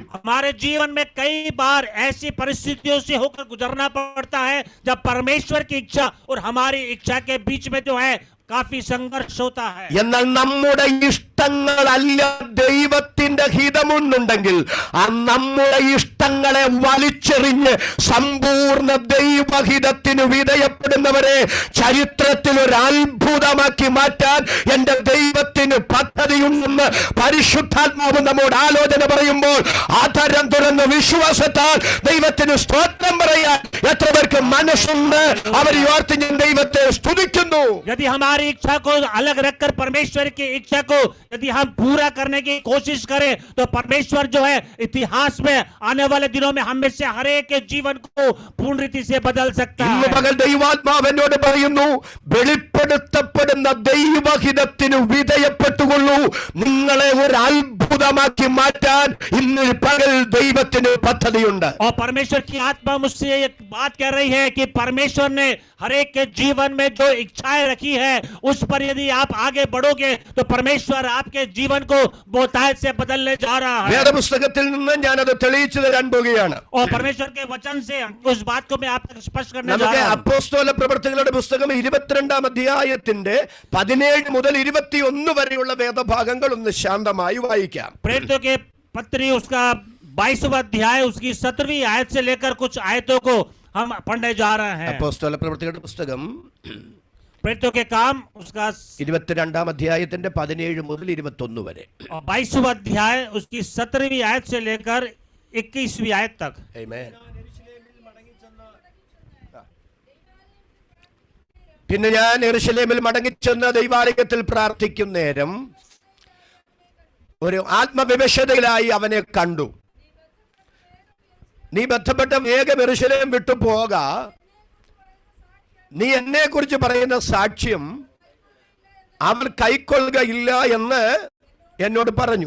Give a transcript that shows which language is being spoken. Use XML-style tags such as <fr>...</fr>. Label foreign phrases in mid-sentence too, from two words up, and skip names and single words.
<hi>हमारे जीवन में कई बार ऐसी परिस्थितियों से होकर गुजरना पड़ता है जब परमेश्वर की इच्छा और हमारी इच्छा के बीच में जो है काफी संघर्ष होता है.</hi> <ml>എന്നാൽ നമ്മുടെ ഇഷ്ടങ്ങളല്ല ദൈവത്തിന്റെ ഹിതമെന്നുണ്ടെങ്കിൽ ആ നമ്മുടെ ഇഷ്ടങ്ങളെ വലിച്ചെറിഞ്ഞ് സമ്പൂർണ്ണ ദൈവഹിതത്തിന് വിധേയപ്പെടുന്നവരെ ചരിത്രത്തിൽ ഒരു അത്ഭുതമാക്കി മാറ്റാൻ എന്റെ ദൈവത്തിന് പദ്ധതിയുണ്ടെന്ന് പരിശുദ്ധാത്മാവ് നമ്മോട് ആലോചന പറയുമ്പോൾ ആധാരം തുറന്ന് വിശ്വാസത്താൽ ദൈവത്തിന് സ്തോത്രം പറയാൻ എത്ര പേർക്ക് മനസ്സുണ്ട്? അവരെ ഓർത്ത് ഞാൻ ദൈവത്തെ സ്തുതിക്കുന്നു.</ml> <hi>यदि हमारी इच्छा को अलग रखकर परमेश्वर की इच्छा को यदि हम पूरा करने की कोशिश करें तो परमेश्वर जो है इतिहास में आने वाले दिनों में हम में से हर एक के जीवन को पूर्ण रीति से बदल सकता</hi> <ml>ഇന്ന്</ml> <hi>है.</hi> <ml>പകൽ ദൈവാത്മാവ് എന്നോട് പറയുന്നു, വെളിപ്പെടുത്തപ്പെടുന്ന ദൈവഹിതത്തിന് വിധേയപ്പെട്ടുകൊള്ളൂ. നിങ്ങളെ ഒരു അത്ഭുതമാക്കി മാറ്റാൻ ഇന്ന് പകൽ ദൈവത്തിന് പദ്ധതിയുണ്ട്.</ml> <hi>और परमेश्वर की आत्मा मुझसे एक बात कह रही है कि परमेश्वर ने हर एक के जीवन में जो इच्छाएं रखी है उस पर यदि आप आगे बढ़ोगे तो परमेश्वर आपके जीवन को बहुतायत से बदलने जा रहा है।</hi> <ml>വേദപുസ്തകത്തിൽ നിന്ന് ഞാനത് തെളിയിച്ചു തരാൻ പോകുകയാണ്.</ml> <hi>और परमेश्वर के वचन से उस बात को मैं आप तक स्पष्ट करने जा</hi> <ml>നമുക്ക്</ml> <hi>रहा हूं।</hi> <ml>അപ്പോസ്തല പ്രവർത്തനങ്ങളുടെ പുസ്തകം 22-ാം അധ്യായത്തിന്റെ 17 മുതൽ 21 വരെയുള്ള വേദഭാഗങ്ങൾ ഒന്ന് ശാന്തമായി വായിക്കാം.</ml> <hi>प्रेरितों के पत्री उसका 22वां अध्याय उसकी 17वीं आयत से लेकर कुछ आयतों को हम पढ़ने जा रहे हैं।</hi> <ml>അപ്പോസ്തല പ്രവർത്തനങ്ങളുടെ പുസ്തകം</ml> <hi>प्रेरितों के काम उसका</hi> <ml>22-ാം അധ്യായത്തിന്റെ 17 മുതൽ 21 വരെ.</ml> <hi>22वां अध्याय उसकी 17वीं आयत से लेकर 21वीं आयत तक।</hi> <en>Amen.</en> <ml>പിന്നെ ഞാൻ യെരൂശലേമിൽ മടങ്ങിച്ചെന്ന് ദൈവാലയത്തിൽ പ്രാർത്ഥിക്കും നേരം ഒരു ആത്മവിവശതയിലായി അവനെ കണ്ടു. നീ ബന്ധപ്പെട്ട വേഗം യെരൂശലേം വിട്ടു പോക, നീ എന്നെ കുറിച്ച് പറയുന്ന സാക്ഷ്യം അവൻ കൈക്കൊള്ളുകയില്ല എന്ന് എന്നോട് പറഞ്ഞു.</ml>